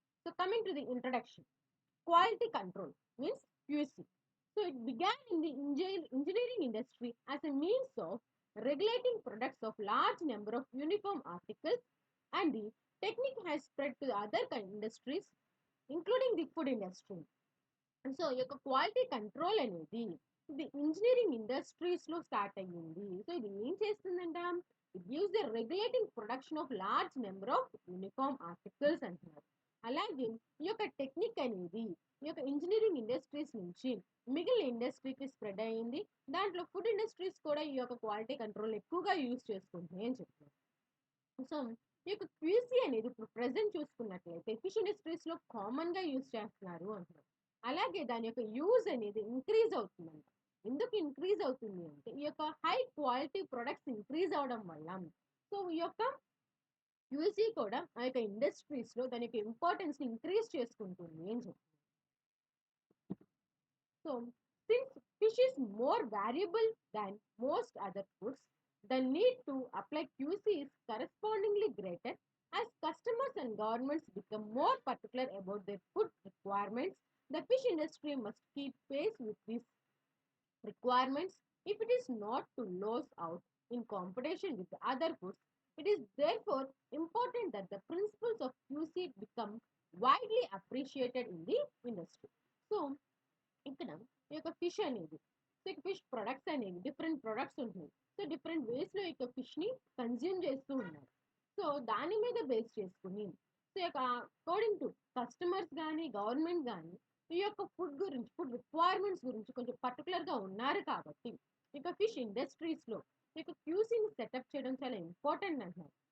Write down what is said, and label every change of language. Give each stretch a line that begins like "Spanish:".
English: So, coming to the introduction. Quality control means QC. So it began in the engineering industry as a means of regulating products of large number of uniform articles, and the technique has spread to other industries including the food industry.
Telugu: And so ఈ యొక్క quality control అనేది ఇది engineering ఇండస్ట్రీస్లో start అయ్యింది. So ఇది ఏం చేస్తుందంట,
English: it gives the regulating production of large number of uniform articles
Telugu: అంటున్నారు. అలాగే ఈ యొక్క టెక్నిక్ అనేది ఈ యొక్క ఇంజనీరింగ్ ఇండస్ట్రీస్ నుంచి మిగిలిన ఇండస్ట్రీకి స్ప్రెడ్ అయ్యింది. దాంట్లో ఫుడ్ ఇండస్ట్రీస్ కూడా ఈ యొక్క క్వాలిటీ కంట్రోల్ ఎక్కువగా యూజ్ చేసుకుంటున్నాయి అని చెప్తున్నారు. సో ఈ యొక్క క్యూసీ అనేది ఇప్పుడు ప్రెసెంట్ చూసుకున్నట్లయితే ఫిష్ ఇండస్ట్రీస్లో కామన్గా యూజ్ చేస్తున్నారు అంటున్నారు. అలాగే దాని యొక్క యూజ్ అనేది ఇంక్రీజ్ అవుతుందంట. ఎందుకు ఇంక్రీజ్ అవుతుంది అంటే ఈ యొక్క హై క్వాలిటీ ప్రొడక్ట్స్ ఇంక్రీజ్ అవడం వల్ల. సో ఈ యొక్క క్యూసీ కూడా ఆ యొక్క ఇండస్ట్రీస్లో దాని యొక్క ఇంపార్టెన్స్ ఇంక్రీజ్ చేసుకుంటుంది అని చెప్తుంది.
English: So since fish is more variable than most other foods, the need to apply QC is correspondingly greater as customers and governments become more particular about their food requirements. The fish industry must keep pace with these requirements if it is not to lose out in competition with the other foods. It is therefore important that the principles of QC become widely appreciated in the industry.
Telugu: So, ఇక్కడ ఈ యొక్క fish అనేది, so ఇక fish products అనేవి different products ఉంటున్నాయి. So different వేస్లో ఈ యొక్క ఫిష్ని consume చేస్తూ ఉన్నారు. సో దాని మీద బేస్ చేసుకుని సో యొక్క అకార్డింగ్ టు కస్టమర్స్ కానీ గవర్నమెంట్ కానీ ఈ యొక్క ఫుడ్ గురించి ఫుడ్ రిక్వైర్మెంట్స్ గురించి కొంచెం పర్టికులర్గా ఉన్నారు కాబట్టి ఇక ఫిష్ ఇండస్ట్రీస్లో ఇక క్యూసీని సెటప్ చేయడం చాలా ఇంపార్టెంట్ అంటున్నారు.